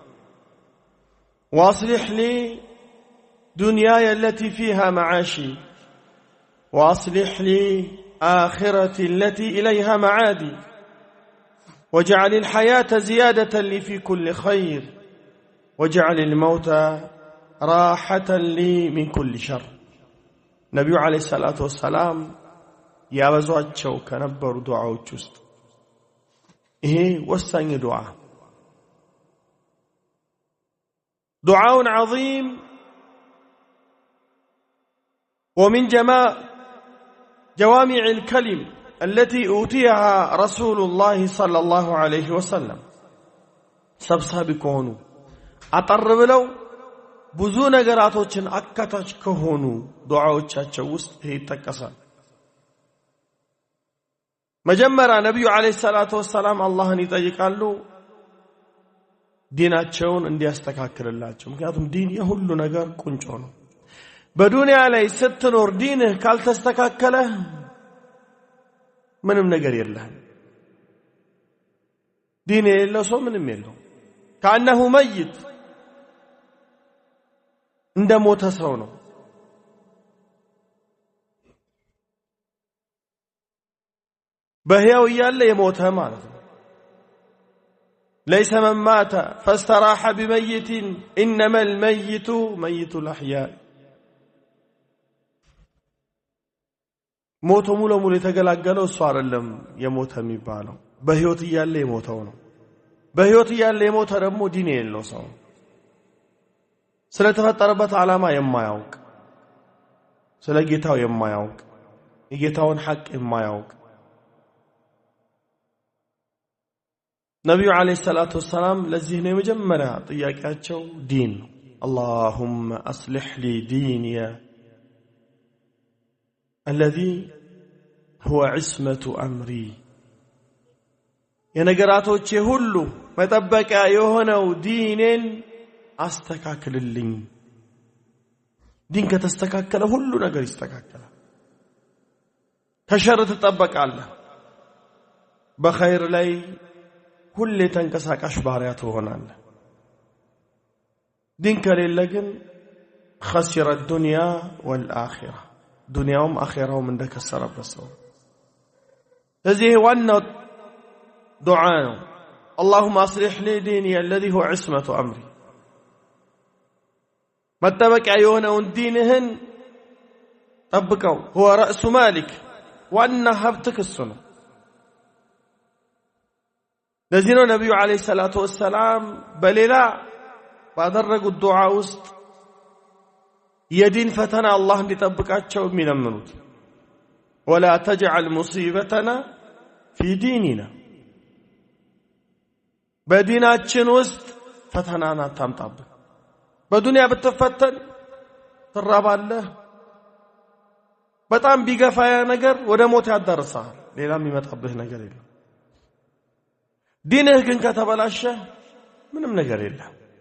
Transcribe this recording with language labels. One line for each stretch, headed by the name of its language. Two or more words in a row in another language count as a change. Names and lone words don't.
Arabic: وأصلح لي دنياي التي فيها معاشي وأصلح لي آخرتي التي إليها معادي واجعل الحياة زيادة لي في كل خير واجعل الموت راحة لي من كل شر نبي عليه الصلاة والسلام
Amharic: ያበዟቸው ከነበሩ ዱዓዎች ውስጥ ይሄ ወሳኝ ዱዓ
Arabic: دعاء عظيم ومن جوامع الكلم التي أوتيها رسول الله صلى الله عليه وسلم سبساب كونوا أطرب لو
Amharic: ብዙ ነገራቶችን አካታች ከሆኑ ዱዓዎቻቸው ውስጥ ይሄ ይጠቀሳል። መጀመሪያ ነብዩ
Arabic: عليه الصلاة والسلام
Amharic: አላህን ይጠይቃሉ ዲናቸውን እንዲያስተካክልላቸው። ምክንያቱም ዲን የሁሉ ነገር ቁንጮ ነው። በዱንያ ላይ ስትኖር ዲንህ ካልተስተካከለ ምንም ነገር የለህም። ዲን የሌለው ሰው ምንም የለው።
Arabic: كأنه ميت
Amharic: እንደ ሞተ ሰው ነው። በህያው ያለ የሞተ ማለት ነው።
Arabic: ليس من مات فاستراح بميت انما الميت ميت الاحياء
Amharic: ሞቶ ሙሉ ሙሉ የተገላገለው እሱ አይደለም የሞተ የሚባለው በህይወት ያለ የሞተው ነው። በህይወት ያለ የሞተ ደግሞ ዲን የሌለው ሰው ስለተፈጠረበት ዓላማ የማያውቅ ስለ ጌታው የማያውቅ የጌታውን ሐቅ የማያውቅ ነብዩ
Arabic: عليه الصلاة والسلام
Amharic: ለዚህ ነው የመጀመሪያ ጥያቄያቸው ዲን
Arabic: اللهم اصلح لي ديني الذي هو عصمة امري
Amharic: የነገራቶቼ ሁሉ መጠበቂያ የሆነው ዲኔን አስተካክልልኝ። ዲን ከተስተካከለ ሁሉ ነገር ይስተካከላል። ከሸር ትጠበቃለህ። በኸይር ላይ ሁሌ ተንቀሳቃሽ ባሪያ ትሆናለህ። ዲን ከሌለ ግን
Arabic: خسر الدنيا والآخرة
Amharic: ዱንያውም አኺራውም እንደከሰረበት ሰው። ስለዚህ ዋናው ዱዓ ነው
Arabic: اللهم اصلح لي ديني الذي هو عصمة امري
Amharic: መጠበቂያ የሆነውን ዲንህን ጠብቀው
Arabic: هو رأس مالك
Amharic: ዋና ሀብትህ እሱ ነው። ለዚህ ነው ነብዩ
Arabic: عليه الصلاة والسلام
Amharic: በሌላ ባደረጉት ዱዓ ውስጥ የዲን ፈተና አላህ እንዲጠብቃቸው የሚለምኑት
Arabic: ولا تجعل مصيبتنا في ديننا
Amharic: በዲናችን ውስጥ ፈተናን አታምጣብን። በዱንያ ብትፈተን ትራባለህ። በጣም ቢገፋ ነገር ወደ ሞት ያደርሳል። ሌላ የሚመጣብህ ነገር የለም። ዲንህ ግን ከተበላሸ ምንም ነገር የለም።